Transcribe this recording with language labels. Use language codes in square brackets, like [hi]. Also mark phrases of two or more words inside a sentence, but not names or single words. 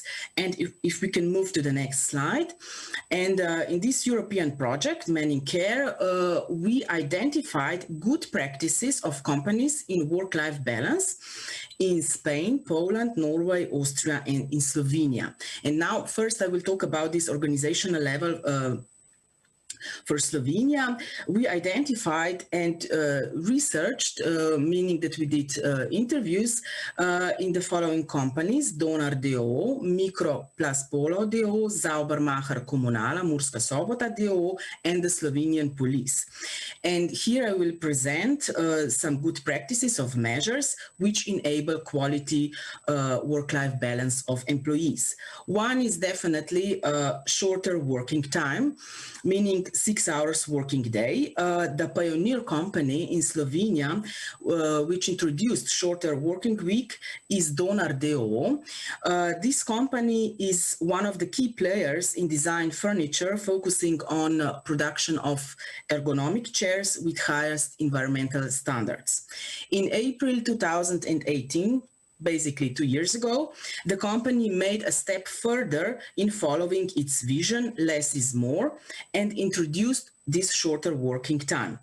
[en] And if we can move to the next slide. And in this European project, Men in Care, we identified good practices of companies in work-life balance in Spain, Poland, Norway, Austria, and in Slovenia. And now, first, I will talk about this organizational level. For Slovenia, we identified and researched, meaning that we did interviews in the following companies: Donar d.o.o., Mikro plus Polo d.o.o., Zaubermacher Komunala, Murska Sobota d.o.o., and the Slovenian police. And here I will present some good practices of measures which enable quality work-life balance of employees. One is definitely shorter working time, meaning 6 hours working day. The pioneer company in Slovenia, which introduced shorter working week, is Donar d.o.o. This company is one of the key players in design furniture, focusing on production of ergonomic chairs with highest environmental standards. In April 2018, basically 2 years ago, the company made a step further in following its vision, less is more, and introduced this shorter working time.